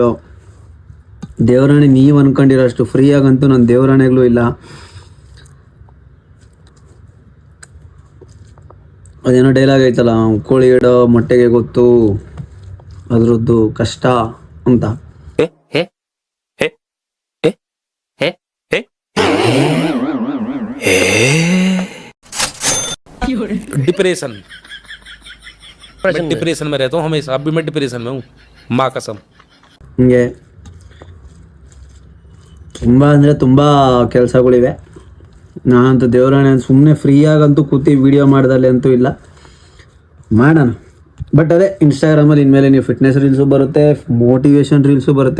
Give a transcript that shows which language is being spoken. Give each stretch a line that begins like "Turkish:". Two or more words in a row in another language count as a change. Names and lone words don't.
Kannada: ದೇವರಾಣೆ ನೀವು ಅಂದ್ಕೊಂಡಿರೋ ಅಷ್ಟು ಫ್ರೀಯಾಗಂತೂ ನಾನು ದೇವರಾಣೆಗಳು ಇಲ್ಲ. ಅದೇನೋ ಡೈಲಾಗ್ ಐತಲ್ಲ, ಕೋಳಿ ಇಡೋ ಮೊಟ್ಟೆಗೆ ಗೊತ್ತು ಅದರದ್ದು ಕಷ್ಟ ಅಂತ.
Hindi: डिप्रेशन मैं डिप्रेशन में रहता हूँ हमेशा. अभी मैं डिप्रेशन में हूँ, माँ कसम.
Kannada: ಹಿಂಗೆ ತುಂಬ ಅಂದರೆ ತುಂಬ ಕೆಲಸಗಳಿವೆ. ನಾನಂತೂ ದೇವರಾಣೆ ಸುಮ್ಮನೆ ಫ್ರೀಯಾಗಂತೂ ಕೂತಿ ವೀಡಿಯೋ ಮಾಡ್ದಲ್ಲಿ ಅಂತೂ ಇಲ್ಲ, ಮಾಡೋಣ. ಬಟ್ ಅದೇ ಇನ್ಸ್ಟಾಗ್ರಾಮಲ್ಲಿ ಇನ್ಮೇಲೆ ನೀವು
English: fitness reels
Kannada: ಬರುತ್ತೆ,
English: motivation reels
Kannada: ಬರುತ್ತೆ.